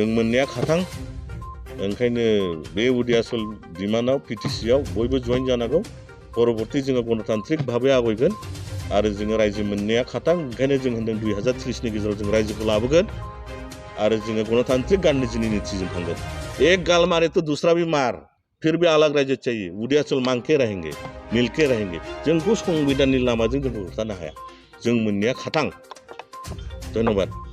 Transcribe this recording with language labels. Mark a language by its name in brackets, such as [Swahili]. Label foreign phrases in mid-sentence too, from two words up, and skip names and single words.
[Bodo] मोननाया खाथां ओंखायनो बे उदियासल डिमान्डआव PTC आव बयबो जइन जानांगौ परबर्ती जोङो गणतान्त्रिक भाबै आवगायगोन आरो जोङो रायजो मोननाया खाथां ओंखायनो जों होनदों 2030 नि गेजेराव जों रायजोखौ लाबोगोन आरो जोङो गणतान्त्रिक गान्धीजीनि नीतिजों थांगोन [Hindi] एक गाल मारे तो दूसरा भी मार फिर भी अलग राज्य चाहिए उदियासल मांग के रहेंगे मिल के रहेंगे [Bodo] जोंखौ संबिधाननि लामाजों जोंखौ होबथानो हाया जों मोननाया खाथां धन्यबाद।